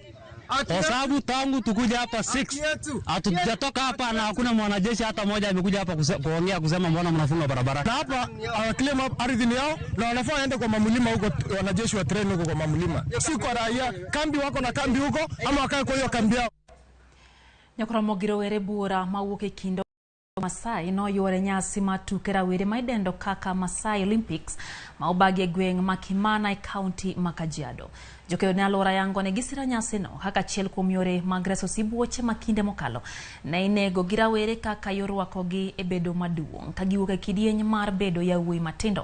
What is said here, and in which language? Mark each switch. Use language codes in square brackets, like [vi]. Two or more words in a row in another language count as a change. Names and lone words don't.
[sw] Kwa sababu tangu tukuja hapa 6 hatujatoka hapa na hakuna mwanajeshi hata mmoja amekuja hapa kuongea kusema mbona mnafunga barabara. Na hapa claim ardhi yao na wanafaa waende kwa mamlima huko, wanajeshi wa train huko kwa mamlima. Si kwa raia, kambi wako na kambi huko ama wakae kwa hiyo kambi yao. [luo] Ramogi were bura mawuok kindo Masai no yore nyasi matukera were maidendo kaka Masai Olympics maubagi gweng makimana county Makajiado. Jokeyo ne alora yango ne gisira nyasi no haka chiel kuom yore mag reso sibuoche makinde mokalo na inego girawere kaka yorwakogi e bedo maduong' ka giwuok e kidieny mar bedo yawuoyi matindo.